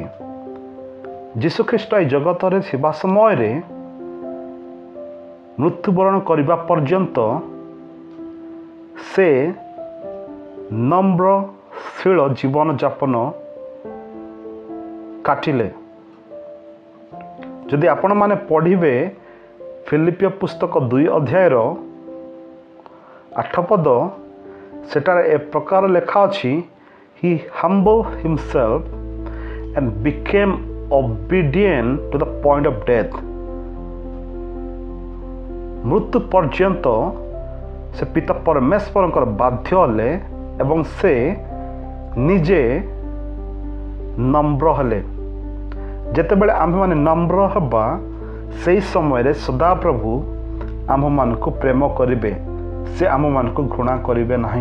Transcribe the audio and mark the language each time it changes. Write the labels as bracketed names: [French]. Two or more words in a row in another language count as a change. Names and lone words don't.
[Odia] ଯୀଶୁଖ୍ରୀଷ୍ଟ ଏହି ଜଗତରେ ଥିବା ସମୟରେ ମୃତ୍ୟୁବରଣ କରିବା ପର୍ଯ୍ୟନ୍ତ ସେ ନମ୍ରଶୀଳ ଜୀବନଯାପନ କାଟିଲେ। ଯଦି ଆପଣମାନେ ପଢ଼ିବେ ଫିଲିପିଓ ପୁସ୍ତକ 2 ଅଧ୍ୟାୟର 8 ପଦ, ସେଠାରେ ଏ ପ୍ରକାର ଲେଖା ଅଛି, [English] He humbled himself and became obedient to the point of death. [Odia] ମୃତ୍ୟୁ ପର୍ଯ୍ୟନ୍ତ ସେ ପିତା ପରମେଶ୍ୱରଙ୍କର ବାଧ୍ୟ ହେଲେ ଏବଂ ସେ ନିଜେ ନମ୍ର ହେଲେ। ଯେତେବେଳେ ଆମ୍ଭେମାନେ ନମ୍ର ହେବା, ସେହି ସମୟରେ ସଦାପ୍ରଭୁ ଆମ୍ଭମାନଙ୍କୁ ପ୍ରେମ କରିବେ, ସେ ଆମମାନଙ୍କୁ ଘୃଣା କରିବେ ନାହିଁ।